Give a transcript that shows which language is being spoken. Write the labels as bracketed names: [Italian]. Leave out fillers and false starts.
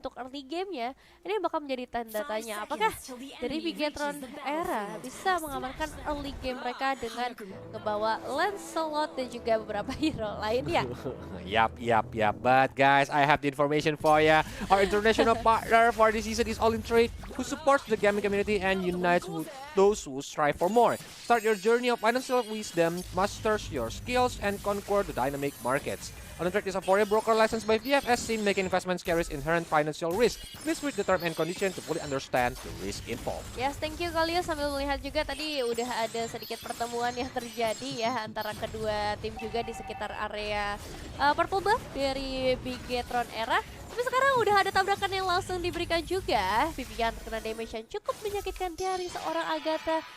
[Indonesian] untuk early gamenya, ini bakal menjadi tanda tanya. Apakah dari Bigetron Era bisa mengamankan early game mereka dengan ngebawa Lancelot dan juga beberapa hero lainnya? Yup. [English] But guys, I have the information for ya. Our international partner for this season is All In Trade, who supports the gaming community and unites those who strive for more. Start your journey of financial wisdom, masters your skills, and conquer the dynamic markets. All In Trade is a foreign broker licensed by VFSC, making investments carries inherent financial risk. Please read the term and condition to fully understand the risk involved. Yes, thank you Kalius. [Indonesian] Sambil melihat juga tadi udah ada sedikit pertemuan yang terjadi ya antara kedua tim juga di sekitar area Purple Buff dari Bigetron Era. Tapi sekarang udah ada tabrakan yang langsung diberikan juga. Vivian terkena damage yang cukup menyakitkan dari seorang Agatha.